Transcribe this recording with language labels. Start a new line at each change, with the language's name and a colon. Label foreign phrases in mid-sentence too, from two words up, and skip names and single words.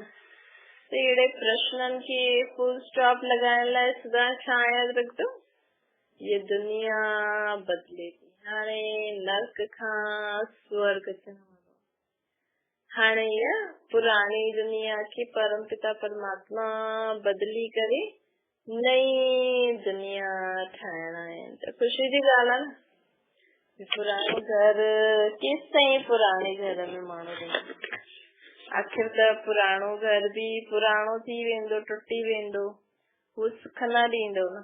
Sindhi: त अहिड़े प्रश्ननि खे फुल स्टॉप लॻाइण लाइ सदा छा यादि रखंदो, ये दुनिया बदिले थी। हाणे नर्क खां स्वर्ग अचण वारो। हाणे इहा पुराणी दुनिया खे परम पिता परमात्मा बदिली करे नई दुनिया ठाहिणा आहिनि। त ख़ुशी जी ॻाल्हि आहे न। पुराणो घर केसि ताईं पुराणे घर में माण्हू रहंदो, आख़िर त पुराणो घर बि पुराणो थी वेंदो, टुटी वेंदो, उहो सुख न ॾींदो न।